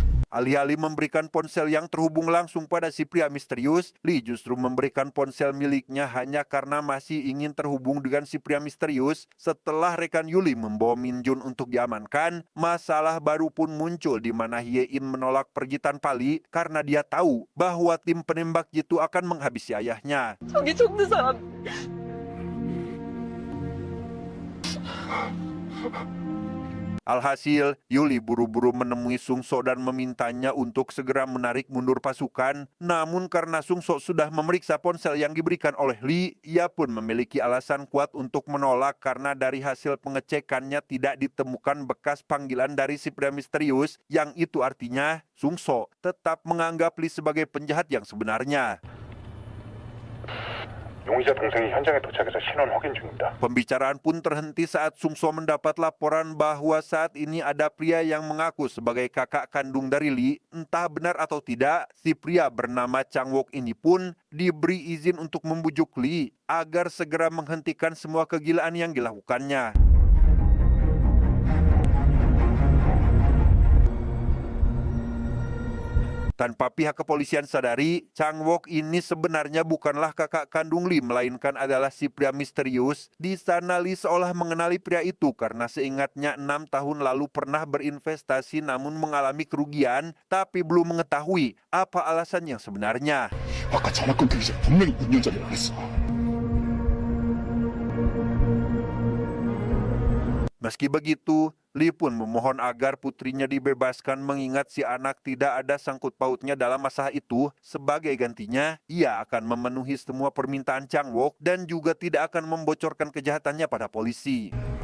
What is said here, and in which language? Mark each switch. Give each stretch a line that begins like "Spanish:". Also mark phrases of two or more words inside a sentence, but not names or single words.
Indonesian: Alih-alih memberikan ponsel yang terhubung langsung pada si pria misterius, Lee justru memberikan ponsel miliknya hanya karena masih ingin terhubung dengan si pria misterius. Setelah rekan Yuli membawa Min Jun untuk diamankan, masalah baru pun muncul di mana Hye In menolak pergi tanpa Lee karena dia tahu bahwa tim penembak jitu akan menghabisi ayahnya.
Korean: 저기 죽는 사람.
Indonesian: Alhasil, Yuli buru-buru menemui Sung So dan memintanya untuk segera menarik mundur pasukan. Namun karena Sung So sudah memeriksa ponsel yang diberikan oleh Lee, ia pun memiliki alasan kuat untuk menolak karena dari hasil pengecekannya tidak ditemukan bekas panggilan dari si pria misterius, yang itu artinya Sung So tetap menganggap Lee sebagai penjahat yang sebenarnya.
Korean: 용의자 동생이 현장에 도착해서 신원 확인 중입니다.
Indonesian: Pembicaraan pun terhenti saat Sung So mendapat laporan bahwa saat ini ada pria yang mengaku sebagai kakak kandung dari Lee. Entah benar atau tidak, si pria bernama Chang Wook ini pun diberi izin untuk membujuk Lee agar segera menghentikan semua kegilaan yang dilakukannya. Tanpa pihak kepolisian sadari, Chang Wook ini sebenarnya bukanlah kakak kandung Lee, melainkan adalah si pria misterius. Di sana Lee seolah mengenali pria itu karena seingatnya 6 tahun lalu pernah berinvestasi namun mengalami kerugian, tapi belum mengetahui apa alasan yang sebenarnya.
Korean: 아까 전화 끊기기 전에 분명히 운전자를 했어.
Indonesian: Meski begitu, Lee pun memohon agar putrinya dibebaskan mengingat si anak tidak ada sangkut pautnya dalam masalah itu. Sebagai gantinya, ia akan memenuhi semua permintaan Chang Wook dan juga tidak akan membocorkan kejahatannya pada polisi.